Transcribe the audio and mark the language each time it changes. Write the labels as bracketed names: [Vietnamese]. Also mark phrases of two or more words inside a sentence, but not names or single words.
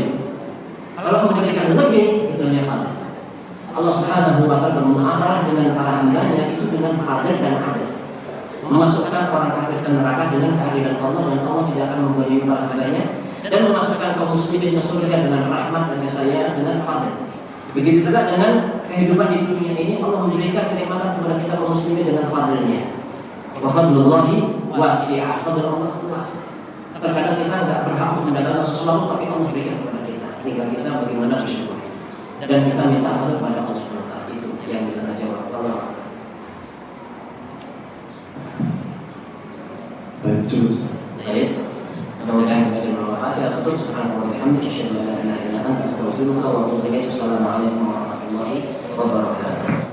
[Indonesian] Kalau memberikan lebih, itu namanya fadl. Allah [Arabic] سبحانه وتعالى [Indonesian] bermuamalah dengan para hambanya itu dengan fadl dan adil. memasukkan orang kafir ke neraka dengan keadilan Allah, dan Allah tidak akan menggolimi para hambanya, dan memasukkan kaum muslimin ke surga dengan rahmat dan kasih sayang dengan fadl. Begitu juga dengan kehidupan di dunia ini, Allah memberikan kenikmatan kepada kita kaum muslimin dengan fadlnya. [Arabic] وفضل الله واسعة, [Indonesian] fadl Allah luas. Terkadang kita tidak berhak mendapatkan sesuatu, tapi Allah berikan kepada kita. Tinggal kita bagaimana bersyukur. Dan kita minta fadl kepada Allah [Arabic] سبحانه وتعالى. [Indonesian] Itu yang bisa kita jawab. Allah. Cukup. Baik. Mudah-mudahan kita bermanfaat. Ya, tutup [Arabic] سبحان الله وبحمده أشهد أن لا إله إلا أنت أستغفرك وأتوب إليك. السلام عليكم ورحمة الله وبركاته.